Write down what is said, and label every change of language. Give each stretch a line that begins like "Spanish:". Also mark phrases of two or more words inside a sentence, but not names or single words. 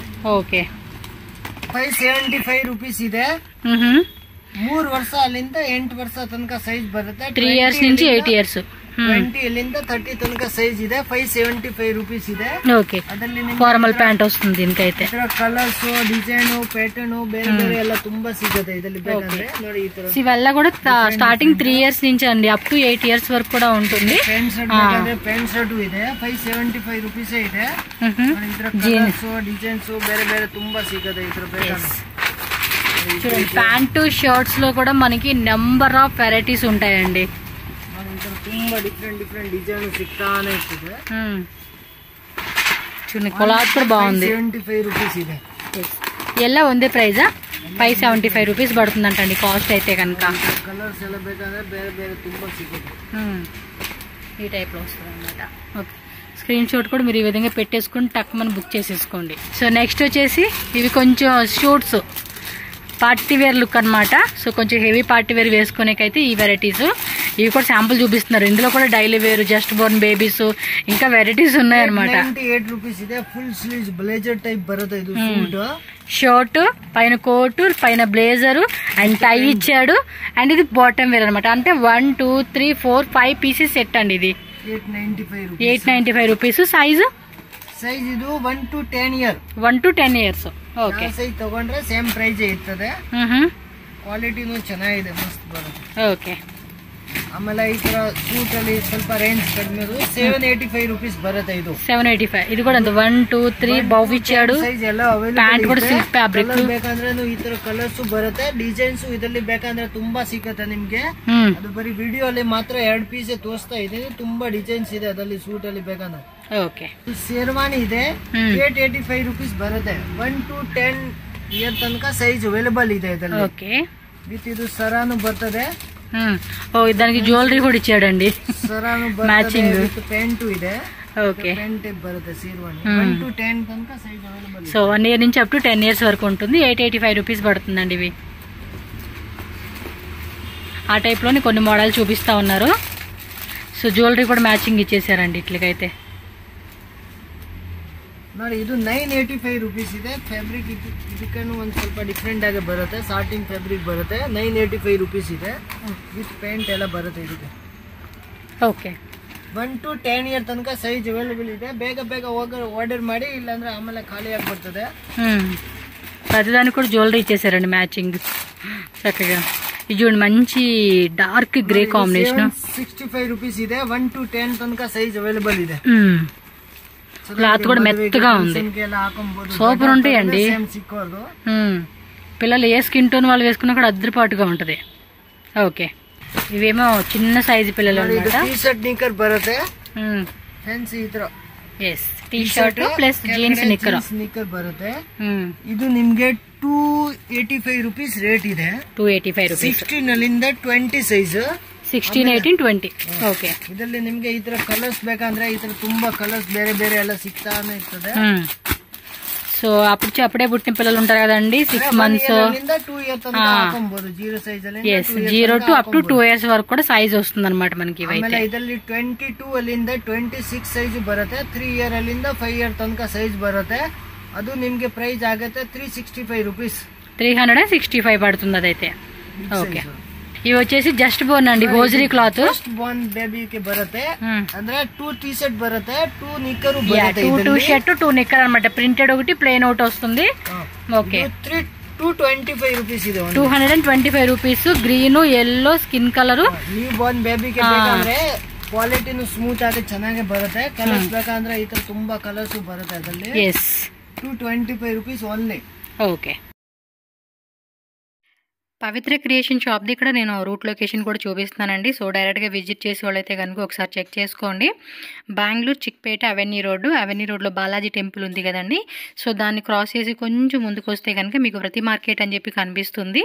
Telugu: ఓకే,
Kannada: 575 rupees ಇದೆ. 3 ವರ್ಷ ಅಲ್ಲಿಂದ 8 ವರ್ಷ ತನಕ ಸೈಜ್ ಬರುತ್ತೆ.
Telugu: 3 years నుంచి 8 years.
Kannada: 20 ಅಲ್ಲಿಂದ 30 ತನಕ ಸೈಜ್ ಇದೆ. 575 rupees ಇದೆ.
Telugu: ఓకే, ఫార్మల్ ప్యాంట్ వస్తుంది దీనికైతే.
English: colours, design, pattern
Kannada: ಬೇರೆ ಬೇರೆ ಎಲ್ಲ ತುಂಬಾ ಸಿಗುತ್ತೆ ಇದರಲ್ಲಿ ಬೇಕಂದ್ರೆ ನೋಡಿ. ಈ ತರ
Telugu: ఇవల్ల కూడా స్టార్టింగ్ 3 years నుంచి అండి
English: up to 8 years
Telugu: వరకు కూడా ఉంటుంది.
Kannada: ಪ್ಯಾಂಟ್ ಶರ್ಟ್ ಬೇಕಂದ್ರೆ ಪ್ಯಾಂಟ್ ಶರ್ಟ್ ಇದೆ. 575 rupees ಇದೆ. ಇದರ
English: colours, designs
Kannada: ಬೇರೆ ಬೇರೆ ತುಂಬಾ ಸಿಗುತ್ತೆ ಇದರ ಬೇಕಂದ್ರೆ.
Telugu: చూడండి, ప్యాంటు షర్ట్స్ లో కూడా మనకి
English: number of varieties
Telugu: ఉంటాయండి.
Kannada: ತುಂಬಾ
English: different design
Kannada: ಸಿಗ್ತಾನೆ ಇರ್ತದೆ.
Telugu: చూడండి, కొలాట్ కూడా బాగుంది.
Kannada: 75 rupees ಇದೆ. ಎಲ್ಲ ಒಂದೇ
Telugu: ప్రైజా? 575 రూపీస్ పడుతుందంటండి కాస్ట్ అయితే కనుక. కలర్స్ ఎలా
Kannada: ಬೇಕಂದ್ರೆ ಬೇರೆ ಬೇರೆ ತುಂಬಾ ಸಿಗುತ್ತೆ.
Telugu: ఈ టైప్ లో వస్తుంది అనమాట. ఓకే, స్క్రీన్ షాట్ కూడా మీరు ఈ విధంగా పెట్టేసుకుని టక్ మనం బుక్ చేసేసుకోండి. సో నెక్స్ట్ వచ్చేసి ఇవి కొంచెం షూట్స్,
English: party wear look
Telugu: అనమాట. సో కొంచెం
English: heavy party wear
Telugu: వేసుకునేకైతే ఈ వెరైటీస్. ఇవి కూడా శాంపుల్ చూపిస్తున్నారు. ఇందులో కూడా
English: daily wear, just born babies,
Telugu: ఇంకా వెరైటీస్ ఉన్నాయన్నమాట.
English: 98 rupees ಇದೆ. full sleeves blazer type బರುತ್ತೆ. ఇది
Telugu: షర్ట్, పైన కోటు, పైన
English: blazer and tie
Telugu: ఇచ్చాడు. అండ్ ఇది
English: bottom wear
Telugu: అనమాట. అంటే 1, 2, 3, 4, 5
English: pieces set
Telugu: అండి. ఇది 895 రూపీస్. సైజ్
English: ಇದು 1 to 10 year. 1 to 10 years.
Kannada: ಓಕೆ, ಸೈಜ್ ತಗೊಂಡ್ರೆ
English: same price
Kannada: ಇರ್ತದೆ. ಕ್ವಾಲಿಟಿನೂ ಚೆನ್ನಾಗಿದೆ, ಮಸ್ತ್ ಬರುತ್ತೆ. ಓಕೆ, ಆಮೇಲೆ ಈ ತರ ಸೂಟ್ ಅಲ್ಲಿ ಸ್ವಲ್ಪ ರೇಂಜ್ ಕಡಿಮೆ 785 rupees ಬರುತ್ತೆ. ಇದು 785.
Telugu: ఇది కూడా 1, 2, 3 బౌ ఇచ్చాడు. సైజ్ ಎಲ್ಲ అవైలబుల్.
Kannada: ಪ್ಯಾಂಟ್ ಕೂಡ
English: silk fabric.
Kannada: ಬೇಕಂದ್ರೆ ಈ ತರ ಕಲರ್ಸ್ ಬರುತ್ತೆ. ಡಿಸೈನ್ಸ್ ಇದರಲ್ಲಿ ಬೇಕಂದ್ರೆ ತುಂಬಾ ಸಿಗುತ್ತೆ ನಿಮ್ಗೆ. ಅದು ಬರೀ ವಿಡಿಯೋ ಅಲ್ಲಿ ಮಾತ್ರ 2 ಪೀಸ್ ತೋರಿಸ್ತಾ ಇದ್ದೀನಿ. ತುಂಬಾ ಡಿಸೈನ್ಸ್ ಇದೆ ಅದರಲ್ಲಿ ಸೂಟ್ ಅಲ್ಲಿ ಬೇಕಂದ್ರೆ. ಓಕೆ, ಶೇರ್ವಾನಿ ಇದೆ. 885 rupees ಬರುತ್ತೆ.
English: 1 to 10 year
Kannada: ತನಕ ಸೈಜ್ ಅವೈಲಬಲ್ ಇದೆ ಇದರಲ್ಲಿ. ಓಕೆ, ವಿತ್ ಇದು ಸರಾನು ಬರ್ತದೆ.
Telugu: దానికి జ్యువెలరీ కూడా ఇచ్చాడండి. సరాను మ్యాచింగ్ ప్యాంటు ಇದೆ. ఓకే,
English: pant type
Telugu: బರುತ್ತೆ శేర్వాని. 1 to 10 తనక సైజ్ అవైలబుల్. సో 1 year నుంచి
English: up to 10 years
Telugu: వరకు ఉంటుంది. 885 రూపీస్ పడుతుందండి ఇవి. ఆ టైప్ లోని కొన్ని మోడల్ చూపిస్తా ఉన్నారు. సో జ్యువెలరీ కూడా మ్యాచింగ్ ఇచ్చేసారండి ఇట్లకైతే.
Kannada: ನೋಡಿ ಇದು 985 rupees ಇದೆ. ಫ್ಯಾಬ್ರಿಕ್ ಇದಕ್ಕೂ ಒಂದು ಸ್ವಲ್ಪ ಡಿಫ್ರೆಂಟ್ ಆಗಿ ಬರುತ್ತೆ.
English: satin fabric
Kannada: ಬರುತ್ತೆ. 985 rupees ಇದೆ.
English: with pant
Kannada: ಎಲ್ಲ ಬರುತ್ತೆ ಇದಕ್ಕೆ.
Telugu: ఓకే
English: 1 to 10 year
Kannada: ತನಕ ಸೈಜ್ ಅವೈಲೇಬಲ್ ಇದೆ. ಬೇಗ ಬೇಗ ఆర్డర్ ಮಾಡಿ, ಇಲ್ಲಾಂದ್ರೆ ಆಮೇಲೆ ಖಾಲಿ ಆಗಿಬಿಡ್ತದೆ.
Telugu: ప్రతిదానికి కూడా జ్యువెలరీ ఇచ్చేసారండి మ్యాచింగ్ చక్కగా. ఇది చూడండి మంచి
English: dark grey combination.
Kannada: 65 rupees ಇದೆ. 1 to 10 తనక సైజ్ అవైలబుల్ ಇದೆ.
Telugu: క్లాత్ కూడా మెత్తగా ఉంది. సూపర్ ఉంటాయండి. పిల్లలు ఏ
English: skin tone
Telugu: వాళ్ళు వేసుకున్నా కూడా అద్దరిపాటుగా ఉంటది. ఓకే, ఇవేమో చిన్న సైజు పిల్లలు అన్నమాట. టీ షర్ట్ నిక్కర్ బರುತ್ತೆ. ఫ్యాన్సీ ఈ ತರ.
English: yes, T-shirt plus jeans
Telugu: నిక్కర్ బರುತ್ತೆ.
Kannada: ಇದು ನಿಮಗೆ 285 rupees ರೇಟ್ ಇದೆ. 285 rupees. 16 ಅಲ್ಲಿಂದ 20 ಸೈಜ್. 16, 18, 20. ಓಕೆ. ಇದರಲ್ಲಿ ನಿಮಗೆ ಈ ತರ ಕಲರ್ಸ್ ಬೇಕಂದ್ರೆ ಈ ತರ ತುಂಬಾ ಕಲರ್ಸ್ ಬೇರೆ ಬೇರೆ ಎಲ್ಲ ಸಿಗ್ತಾನೆ ಇರ್ತದೆ.
Telugu: సో అప్పుడే పుట్టిన పిల్లలు ఉంటారు కదండి, 6 months
Kannada: 2 years తనక ಹಾಕಬಹುದು. 0 సైజ్ ಅಲ್ಲಿ.
Telugu: yes,
English: 0 to up to 2 years
Telugu: వరకు కూడా సైజ్ వస్తుంది అన్నమాట మనకి.
Kannada: ಆಮೇಲೆ ಇದರಲ್ಲಿ 22 ಅಲ್ಲಿಂದ 26 ಸೈಜ್ ಬರುತ್ತೆ. 3 year ಅಲ್ಲಿಂದ 5 year ತನಕ ಸೈಜ್ ಬರುತ್ತೆ. ಅದು ನಿಮಗೆ ಪ್ರೈಸ್ ಆಗುತ್ತೆ 365 rupees.
Telugu: 365 పడుతుంది అదైతే. ఓకే, ఇవి వచ్చేసి
English: just born
Telugu: అండి,
English: hosiery cloth. just born
Telugu: బేబీకి బರುತ್ತೆ. ಅಂದ್ರೆ 2 టీ షర్ట్ బರುತ್ತೆ, 2 నిక్కర్ బರುತ್ತೆ. 2 షర్ట్ 2 నిక్కర్ అన్నమాట. ప్రింటెడ్ ఒకటి, ప్లెయిన్ ఒకటి వస్తుంది. ఓకే,
Kannada: 225 rupees ಇದೆ. 225 rupees.
English: green, yellow skin colour. new born
Kannada: ಬೇಬಿಗೆ ಬೇಕಂದ್ರೆ ಕ್ವಾಲಿಟಿನು ಸ್ಮೂತ್ ಆಗಿ ಚೆನ್ನಾಗಿ ಬರುತ್ತೆ. ಕಲರ್ಸ್ ಬೇಕಂದ್ರೆ ಈ ತರ ತುಂಬಾ ಕಲರ್ಸ್ ಬರುತ್ತೆ ಅದರಲ್ಲಿ. yes, 225 rupees ಓನ್ಲಿ.
Telugu: ఓకే. పవిత్ర క్రియేషన్ షాప్ది ఇక్కడ నేను
English: route location
Telugu: కూడా చూపిస్తున్నానండి. సో డైరెక్ట్గా విజిట్ చేసే వాళ్ళైతే కనుక ఒకసారి చెక్ చేసుకోండి. బెంగళూరు చిక్పేట అవెన్యూ రోడ్లో బాలాజీ టెంపుల్ ఉంది కదండి. సో దాన్ని క్రాస్ చేసి కొంచెం ముందుకు వస్తే కనుక మీకు ప్రతి మార్కెట్ అని చెప్పి కనిపిస్తుంది.